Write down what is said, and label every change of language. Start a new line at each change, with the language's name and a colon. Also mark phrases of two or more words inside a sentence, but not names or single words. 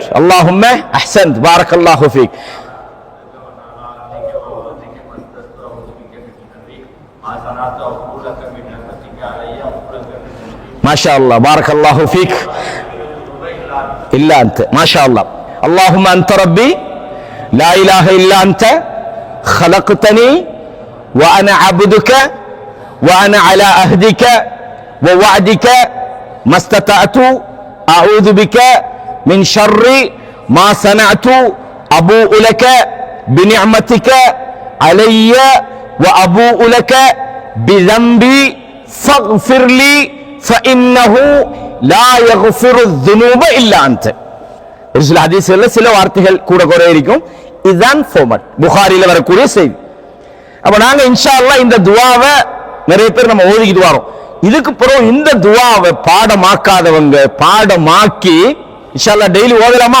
Arabic: اللهم أحسنت، بارك الله فيك. ما شاء الله، بارك الله فيك. إلا أنت، ما شاء الله. اللهم أنت ربي لا إله إلا أنت خلقتني وأنا عبدك وأنا على عهدك ووعدك ما استطعت أعوذ بك من شر ما صنعت أبوء لك بنعمتك علي وأبوء لك بذنبي فاغفر لي فإنه لا يغفر الذنوب إلا أنت.
Tamil: சில ஹதீஸ்ல சில வார்த்தைகள் கூட குறை இருக்கும். இதுதான் ஃபார்மட், புகாரில வரக்கூடிய செய்தி. அப்ப நாங்க
Arabic: إن شاء الله
Tamil: இந்த துஆவை நிறைய பேர் நம்ம ஓதிக்கிட்டு வரோம். இதுக்கு பிறகு இந்த துஆவை பாடமாக்காதவங்க பாடமாக்கி
Arabic: إن شاء الله
Tamil: டெய்லி ஓதலாமா?